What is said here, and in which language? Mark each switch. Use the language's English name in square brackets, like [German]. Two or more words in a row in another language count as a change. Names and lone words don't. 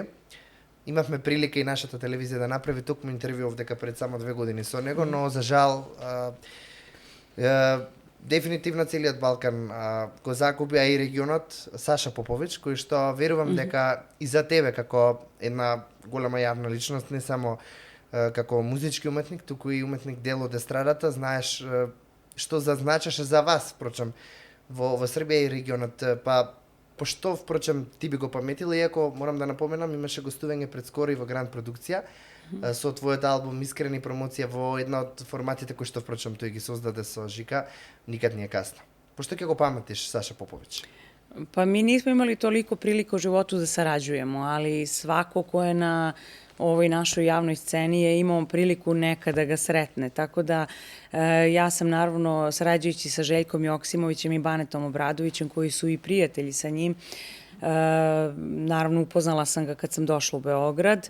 [Macedonian] Имавме прилика и нашата телевизија да направи токму интервју овдека пред само 2 години со него, но за жал дефинитивно целиот Балкан го загуби, а и регионот, Саша Попович, кој што верувам дека и за тебе како една голема јавна личност, не само како музички уметник, туку и уметник дел од естрадата, знаеш што зазначаше за вас, впрочем, во Србија и регионот. Па, пошто, впрочем, ти би го паметила, иако, морам да напоменам, имаше гостување пред скоро и во Гранд продукција, со твојот албум Искрени промоција во една од форматите кои што, впрочем, тој ги создаде со Жика, никад не е касно. Пошто ќе го паметиш Саша Попович? [Serbian] Pa mi nismo imali toliko prilika u životu da sarađujemo, ali svako ko je na ovoj našoj javnoj sceni je imao priliku nekada ga sretne. Tako da ja sam naravno sarađujući sa Željkom Joksimovićem i Banetom Obradovićem, koji su i prijatelji sa njim, naravno upoznala sam ga kad sam došla u Beograd.